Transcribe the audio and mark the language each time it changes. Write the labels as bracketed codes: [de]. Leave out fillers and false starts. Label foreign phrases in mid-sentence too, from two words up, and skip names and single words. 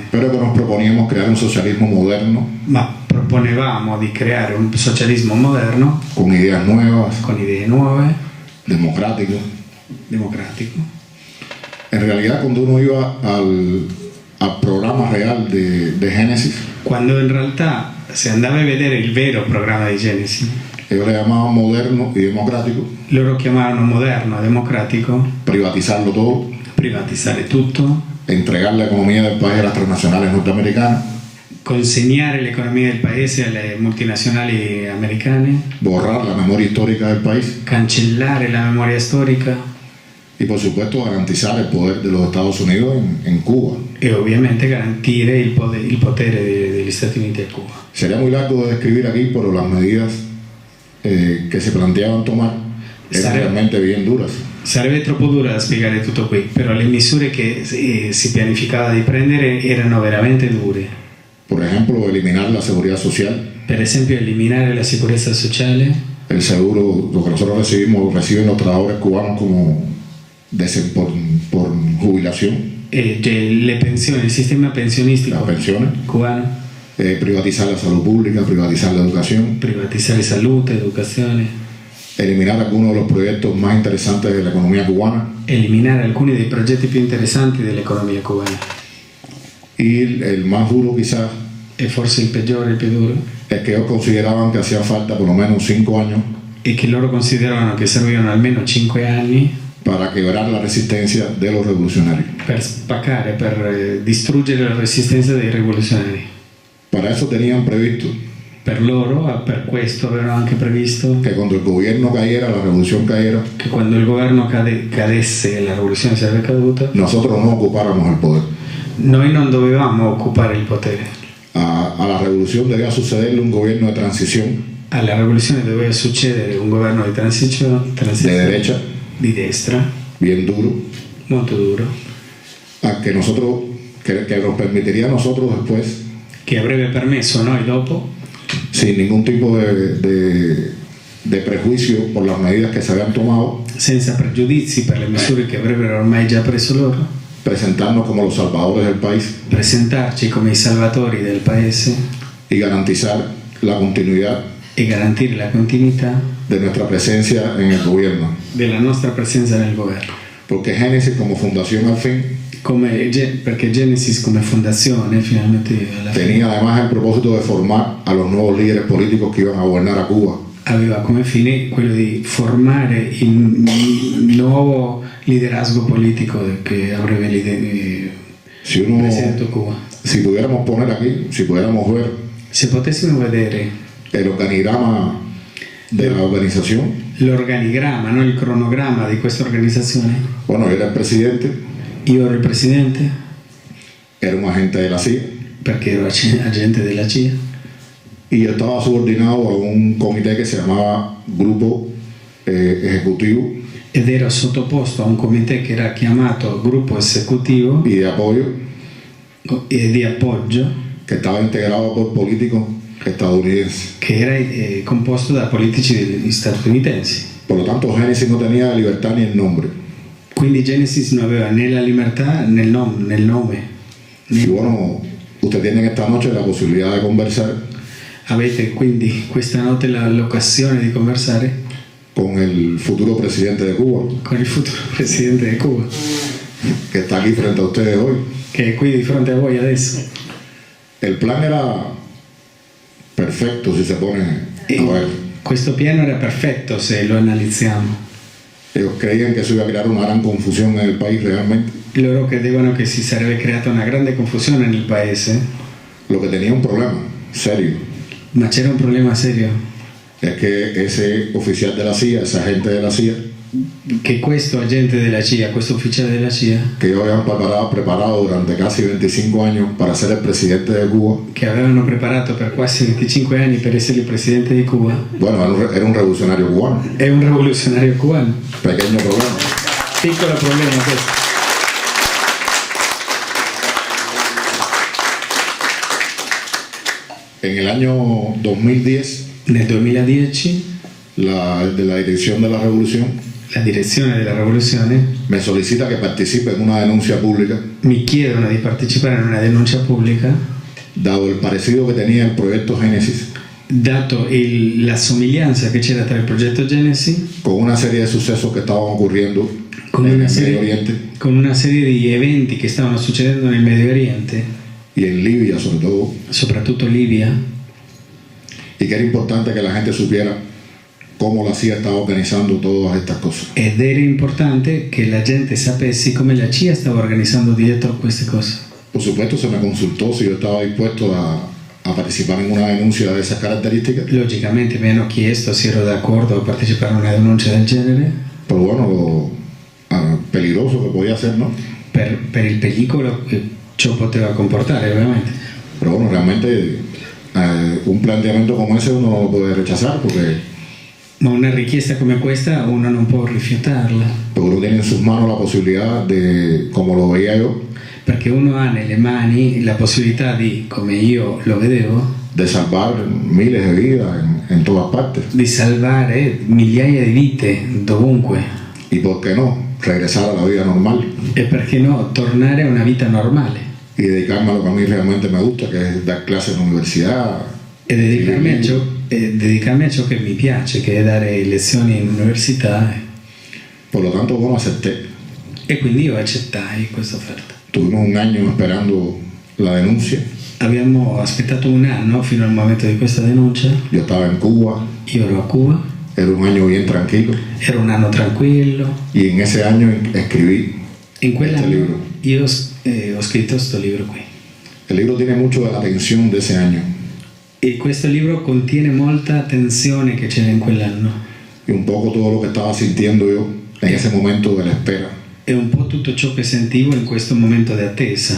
[es] pero que nos proponíamos crear un socialismo moderno, [it] ma proponevamo di creare un socialismo moderno [es] con ideas nuevas, [it] con idee nuove, [es] democrático. [it] democratico. [es] En realidad, cuando uno iba al programa real de Génesis, [it] Quando in realtà si andava a vedere il vero programma di Genesi, [es] ellos le llamaban moderno y democrático, [it] loro chiamavano moderno, democratico, [es] privatizarlo todo, [it] privatizzare tutto, [es] entregar la economía del país a las transnacionales norteamericanas, [it] consegnare l'economia del paese alle multinazionali americane, [es] borrar la memoria histórica del país [it] cancellare la memoria storica [es] y, por supuesto, garantizar el poder de los Estados Unidos en Cuba. [it] e ovviamente garantire il potere degli Stati Uniti a Cuba. [es] Sería muy largo de describir aquí, pero las medidas que se planteaban tomar eran realmente bien duras. [it] Sarebbe troppo duro da spiegare tutto qui, però le misure che si pianificava di prendere erano veramente dure. [es] Por ejemplo, eliminar la seguridad social, [it] Per esempio eliminare la sicurezza sociale, [es] el seguro, lo que nosotros reciben los trabajadores cubanos como por jubilación, [it] le pensioni, il sistema pensionistico [es] las pensiones, [it] cubano, [es] privatizar la salud pública, privatizar la educación, [it] privatizzare salute, educazione, [es] eliminar algunos de los proyectos más interesantes de la economía cubana [it] eliminare alcuni dei progetti più interessanti dell'economia cubana. [es] y el más duro quizás [it] E forse il peggiore, il più duro, [es] es que ellos consideraban que hacían falta por lo menos 5 años [it] è che loro consideravano che servivano almeno 5 anni [es] para quebrar la resistencia de los revolucionarios. [it] per spaccare, per distruggere la resistenza dei rivoluzionari. [es] Para eso tenían previsto [it] Per loro, per questo avevano anche previsto [es] que cuando el gobierno cayera, la revolución cayera, [it] che quando il governo cadesse e la rivoluzione sarebbe caduta, [es] nosotros no ocupáramos el poder. [it] noi non dovevamo occupare il potere. [es] A la revolución debía sucederle un gobierno de transición [it] Alla rivoluzione doveva succedere un governo di transizione [es] de derecha, [it] di destra, [es] bien duro, [it] molto duro, [es] a que nosotros que nos permitiría a nosotros después, [it] che avrebbe permesso a noi dopo, [es] sin ningún tipo de prejuicio por las medidas que se habían tomado, [it] senza pregiudizi per le misure che avrebbero ormai già preso loro, [es] presentarnos como los salvadores del país [it] presentarci come i salvatori del paese [es] y garantizar la continuidad [it] e garantire la continuità [es] de nuestra presencia en el gobierno. [it] della nostra presenza nel governo. [es] Porque Génesis como fundación al fin [it] Perché Genesis come fondazione finalmente alla fine [es] tenía además el propósito de formar a los nuevos líderes políticos que iban a gobernar a Cuba. [it] aveva come fine quello di formare il nuovo liderazgo politico che avrebbe [es] Si uno, [it] presentato Cuba. [es] si pudiéramos poner aquí, si pudiéramos ver [it] Se potessimo vedere [es] el organigrama de la organización, [it] l'organigramma, no? Il cronogramma di questa organizzazione, [es] bueno, yo era el presidente, [it] io ero il presidente [es] era un agente de la CIA [it] perché ero agente della CIA [es] y yo estaba subordinado a un comité que se llamaba Grupo Ejecutivo [it] ed ero sottoposto a un comité che era chiamato gruppo esecutivo [es] y de apoyo [it] e di appoggio [es] que estaba integrado por políticos estadounidenses. [it] che era composto da politici statunitensi. [es] Por lo tanto, Génesis no tenía libertad ni el nombre. [it] Quindi Genesis non aveva né la libertà né il nome. [es] Y bueno, usted tiene esta noche la posibilidad de conversar [it] Avete quindi questa notte l'occasione di conversare [es] con el futuro presidente de Cuba, [it] con il futuro presidente di Cuba, [es] que está aquí frente a ustedes hoy. [it] che è qui di fronte a voi adesso. [es] El plan era perfecto si se pone a ver. [it] Questo piano era perfetto se lo analizziamo. [es] Ellos creían que eso iba a crear una gran confusión en el país realmente. [it] Loro credevano che si sarebbe creata una grande confusione nel paese, [es] Lo que tenía un problema serio [it] ma c'era un problema serio, [es] es que ese oficial de la CIA, ese agente de la CIA, [it] che questo agente della CIA, questo ufficiale della CIA, [es] que ellos habían preparado durante casi 25 años para ser el presidente de Cuba, [it] che avevano preparato per quasi 25 anni per essere il presidente di Cuba, [es] bueno, era un revolucionario cubano. [it] è un rivoluzionario cubano. [es] Pequeño problema. [it] Piccolo problema questo. [es] En el año 2010, [it] Nel 2010 [es] de la dirección de la revolución [it] la direzione della rivoluzione [es] me solicita que participe en una denuncia pública, [it] mi chiedono di partecipare in una denuncia pubblica, [es] dado el parecido que tenía el proyecto Génesis [it] dato la somiglianza che c'era tra il progetto Genesis [es] con una serie de sucesos que estaban ocurriendo [it] con [es] en una el serie- Medio Oriente [it] con una serie di eventi che stavano succedendo nel Medio Oriente, [es] y en Libia sobre todo, [it] soprattutto Libia, [es] y que era importante que la gente supiera cómo la CIA estaba organizando todas estas cosas. [it] ed era importante che la gente sapesse come la CIA stava organizzando dietro queste cose. [es] Por supuesto, se me consultó si yo estaba dispuesto a participar en una denuncia de esas características, [it] Logicamente mi hanno chiesto se ero d'accordo a partecipare a una denuncia del genere [es] pero bueno, lo peligroso que podía ser, ¿no? [it] per il pericolo che ciò poteva comportare, ovviamente. [es] Pero bueno, realmente un planteamiento como ese uno no lo puede rechazar porque [it] Ma una richiesta come questa uno non può rifiutarla, [es] uno tiene en sus manos la posibilidad de, como lo veía yo, [it] perché uno ha nelle mani la possibilità di, come io lo vedevo, [es] de salvar miles de vidas en todas partes. [it] di salvare migliaia di vite dovunque [es] Y por qué no, regresar a la vida normal [it] e perché no tornare a una vita normale [es] y dedicarme a lo que a mí realmente me gusta, que es dar clases en la universidad. [it] e dedicarmi a ciò che mi piace, che è dare lezioni in università. [es] Por lo tanto, bueno, acepté. [it] E quindi io accettai questa offerta. [es] Tuvimos un año esperando la denuncia. [it] Abbiamo aspettato un anno fino al momento di questa denuncia. [es] Yo estaba en Cuba, [it] Io ero a Cuba, [es] era un año bien tranquilo [it] era un anno tranquillo. [es] y en ese año escribí [it] In quell'anno [es] este libro. [it] io ho scritto questo libro qui. [es] El libro tiene mucho de la tensión de ese año [it] E questo libro contiene molta tensione che c'era in quell'anno. [es] y un poco todo lo que estaba sintiendo yo en ese momento de la espera [it] E un po' tutto ciò che sentivo in questo momento di attesa.